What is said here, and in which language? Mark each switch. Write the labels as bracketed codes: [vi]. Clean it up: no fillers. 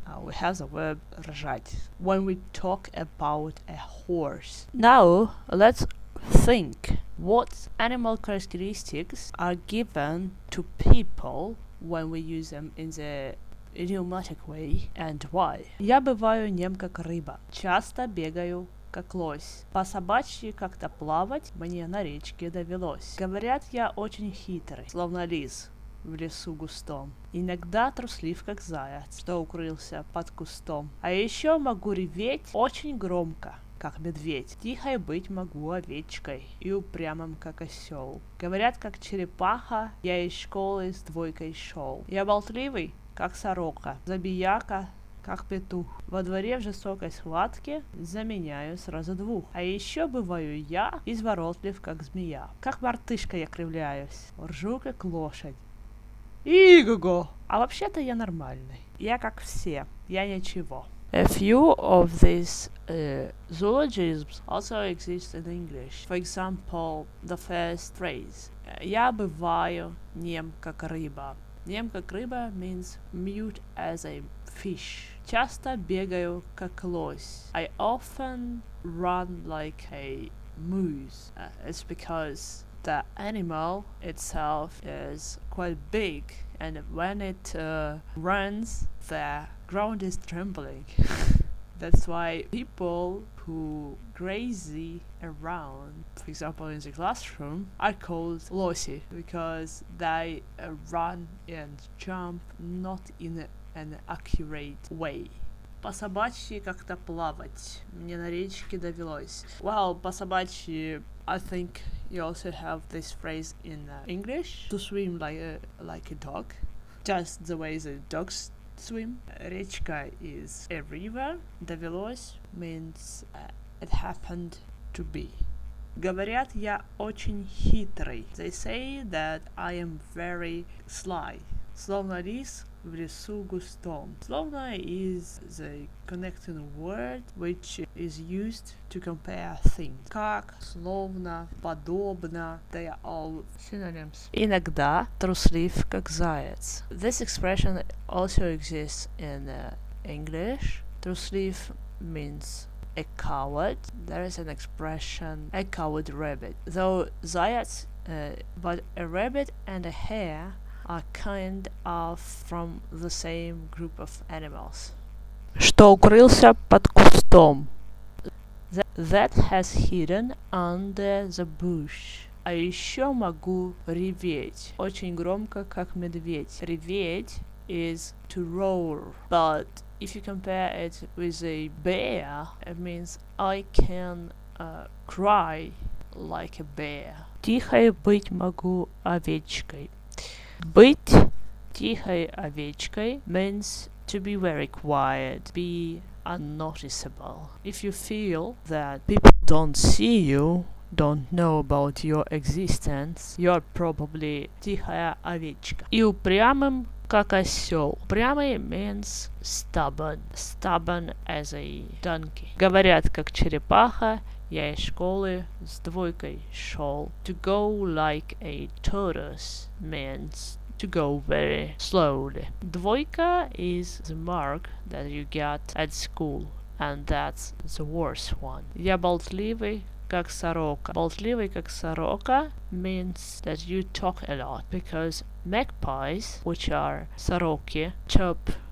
[en] We have the verb ржать when we talk about a horse. Now, let's think what animal characteristics are given to people when we use them in the idiomatic way and why. [ru] Я бываю нем как рыба. Часто бегаю как лось. По собачьи как-то плавать мне на речке довелось. Говорят, я очень хитрый, словно лис в лесу густом. Иногда труслив, как заяц, что укрылся под кустом. А еще могу реветь очень громко, как медведь. Тихой быть могу овечкой и упрямым, как осел. Говорят, как черепаха, я из школы с двойкой шел. Я болтливый, как сорока, забияка, как петух. Во дворе в жестокой схватке заменяю сразу двух. А еще бываю я изворотлив, как змея. Как мартышка я кривляюсь, ржу, как лошадь. Иго! А вообще-то я нормальный. Я как все. Я ничего. [en] A few of these zoologisms also exist in English. For example, the first phrase. [ru] Я бываю нем как рыба. Нем как рыба [en] means mute as a fish. [ru] Часто бегаю как лось. [en] I often run like a moose. It's because the animal itself is quite big, and when it runs, the ground is trembling. That's why people who crazy around, for example in the classroom, are called лоси, because they run and jump not in an accurate way. [ru] По собачьи как-то плавать мне на речке довелось. [en] Well, [ru] по собачьи, [en] I think you also have this phrase in English. To swim like a dog, just the way the dogs swim. Речка is a river. Довелось means it happened to be. [ru] Говорят, я очень хитрый. [en] They say that I am very sly. [ru] Словно лис в лесу густом. [en] Словно is the connecting word which is used to compare things. [ru] Как, словно, подобно, [en] they are all synonyms. [ru] Иногда труслив, как заяц. [en] This expression also exists in English. Труслив means a coward. There is an expression, a coward rabbit. Though zаяц, but a rabbit and a hare are kind of from the same group of animals. [ru] Что укрылся под кустом. [en] That has hidden under the bush. [ru] А еще могу реветь. Очень громко, как медведь. [en] Реветь is to roar. But if you compare it with a bear, it means I can cry like a bear. [ru] Тихой быть могу овечкой. Быть тихой овечкой [en] means to be very quiet, be unnoticeable. If you feel that people don't see you, don't know about your existence, you're probably [ru] тихая овечка. И упрямым, как осел. [en] Упрямый means stubborn. Stubborn as a donkey. [ru] Говорят, как черепаха, я из школы с двойкой шел. [en] To go like a tortoise means to go very slowly. Двойка is the mark that you get at school, and that's the worst one. [ru] Я болтливый, как сорока. Болтливый, как сорока [en] means that you talk a lot, because magpies, which are сороки, chirp really, really fast and a lot.